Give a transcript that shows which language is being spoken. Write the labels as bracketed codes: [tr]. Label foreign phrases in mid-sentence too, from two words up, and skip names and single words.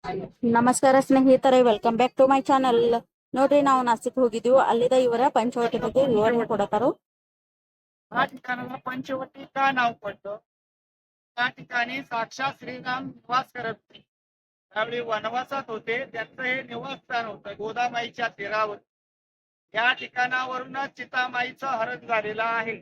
[kn] ನಮಸ್ಕಾರ ಸ್ನೇಹಿತರೆ, [en] welcome back to my channel. [kn] ನೋಡ್ರಿ, ನಾವು ನಾಸಿಕ್ ಹೋಗಿದ್ದೀವಿ. ಅಲ್ಲಿದ ಇವರ ಪಂಚವಟಿ ಬಗ್ಗೆ ವಿವರಣೆ ಕೊಡತಾರು. [mr] या ठिकाणाला पंचवटी का नाव पडलं? त्या ठिकाणी साक्षात श्रीराम निवास करत होते. त्यावेळी वनवासात होते. त्यांचं हे निवासस्थान होतं गोदामाईच्या तीरावर. या ठिकाणावरूनच सीतामाईचं हरण झालेलं आहे.